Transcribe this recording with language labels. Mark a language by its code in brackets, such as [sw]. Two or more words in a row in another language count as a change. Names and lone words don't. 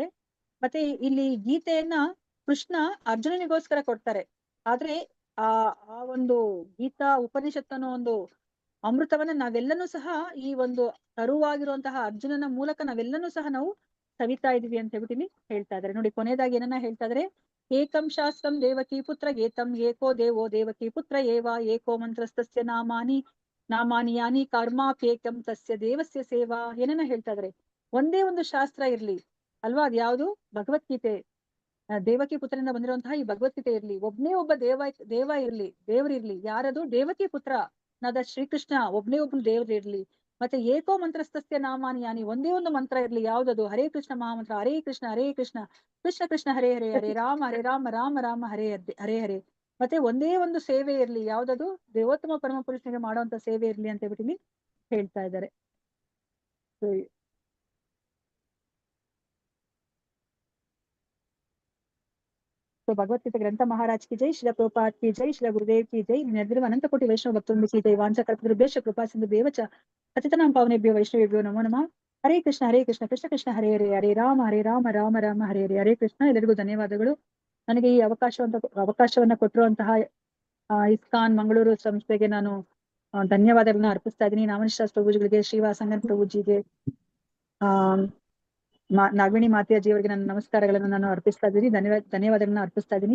[kn] ಮತ್ತೆ ಇಲ್ಲಿ ಗೀತೆಯನ್ನ ಕೃಷ್ಣ ಅರ್ಜುನನಿಗೋಸ್ಕರ ಕೊಡ್ತಾರೆ. ಆದ್ರೆ ಆ ಒಂದು ಗೀತಾ ಉಪನಿಷತ್ ಅನ್ನೋ ಒಂದು ಅಮೃತವನ್ನ ನಾವೆಲ್ಲನೂ ಸಹ ಈ ಒಂದು ತರುವಾಗಿರುವಂತಹ ಅರ್ಜುನನ ಮೂಲಕ ನಾವೆಲ್ಲನೂ ಸಹ ನಾವು ಸವಿತಾ ಇದೀವಿ ಅಂತ ಹೇಳ್ಬಿಟ್ಟು ಇಲ್ಲಿ ಹೇಳ್ತಾ ಇದಾರೆ. ನೋಡಿ, ಕೊನೆಯದಾಗಿ ಏನನ್ನ ಹೇಳ್ತಾ ಇದಾರೆ, [sa] ಏಕಂ ಶಾಸ್ತ್ರಂ ದೇವಕಿ ಪುತ್ರ ಏತಂ ಏಕೋ ದೇವೋ ದೇವಕಿ ಪುತ್ರ ಏವ ಏಕೋ ಮಂತ್ರಸ್ತಸ್ಯ ನಾಮಾನಿ ಯಾನಿ ಕರ್ಮಾಪ್ಯೇಕಂ ತಸ್ಯ ದೇವಸ್ಯ ಸೇವಾ. [kn] ಏನನ್ನ ಹೇಳ್ತಾ ಇದಾರೆ, ಒಂದೇ ಒಂದು ಶಾಸ್ತ್ರ ಇರ್ಲಿ ಅಲ್ವಾ, ಅದ್ ಯಾವುದು? ಭಗವದ್ಗೀತೆ. ದೇವಕಿ ಪುತ್ರನಿಂದ ಬಂದಿರುವಂತಹ ಈ ಭಗವದ್ಗೀತೆ ಇರ್ಲಿ, ಒಬ್ನೇ ಒಬ್ಬ ದೇವ ಇರ್ಲಿ, ದೇವರಿರ್ಲಿ. ಯಾರದು? ದೇವಕಿ ಪುತ್ರ ನಾದ ಶ್ರೀಕೃಷ್ಣ ಒಬ್ನೇ ಒಬ್ನು ದೇವ್ರು ಇರ್ಲಿ. ಮತ್ತೆ [sa] ಏಕೋ ಮಂತ್ರಸ್ತಸ್ಯ ನಾಮಾನಿ ಯಾನಿ, [kn] ಒಂದೇ ಒಂದು ಮಂತ್ರ ಇರ್ಲಿ. ಯಾವ್ದದು? [sa] ಹರೇ ಕೃಷ್ಣ ಮಹಾಮಂತ್ರ, ಹರೇ ಕೃಷ್ಣ ಕೃಷ್ಣ ಕೃಷ್ಣ ಹರೇ ಹರೇ, ಹರೇ ರಾಮ ರಾಮ ರಾಮ ಹರೇ ಹರೇ. [kn] ಮತ್ತೆ ಒಂದೇ ಒಂದು ಸೇವೆ ಇರ್ಲಿ. ಯಾವ್ದದು? ದೇವೋತ್ತಮ ಪರಮ ಪುರುಷನಿಗೆ ಮಾಡುವಂತ ಸೇವೆ ಇರ್ಲಿ ಅಂತ ಹೇಳ್ಬಿಟ್ಟು ಇಲ್ಲಿ ಹೇಳ್ತಾ ಇದ್ದಾರೆ. [hi] तो भगवद्गीता ग्रंथ महाराज की जय, श्री प्रभुपाद की जय, श्री गुरुदेव की जय, निर्दिव अनंत कोटि वैष्णव भक्तों की जय, [sa] वांछा कल्पतरुभ्यश्च कृपा सिन्धुभ्येव च पतितानां पावनेभ्यो वैष्णवेभ्यो नमो नमः. हरे कृष्ण कृष्ण कृष्ण हरे हरे, हरे राम राम राम हरे हरे. ಹರೇ ಕೃಷ್ಣ. [kn] ಎಲ್ಲರಿಗೂ ಧನ್ಯವಾದಗಳು. ನನಗೆ ಈ ಅವಕಾಶವನ್ನ ಕೊಟ್ಟಿರುವಂತಹ ಇಸ್ಕಾನ್ ಮಂಗಳೂರು ಸಂಸ್ಥೆಗೆ ನಾನು ಧನ್ಯವಾದಗಳನ್ನ ಅರ್ಪಿಸ್ತಾ ಇದ್ದೀನಿ. ನಾಮನಿಷ್ಠ ಪ್ರಭುಜಿಗಳಿಗೆ, ಶ್ರೀವಾಸಂಗನ್ ಪ್ರಭುಜಿಗೆ, ನಾಗವೇಣಿ ಮಾತೆಯಜ್ಜಿ ಅವರಿಗೆ ನನ್ನ ನಮಸ್ಕಾರಗಳನ್ನು ನಾನು ಅರ್ಪಿಸ್ತಾ ಇದ್ದೀನಿ, ಧನ್ಯವಾದಗಳನ್ನ ಅರ್ಪಿಸ್ತಾ ಇದ್ದೀನಿ.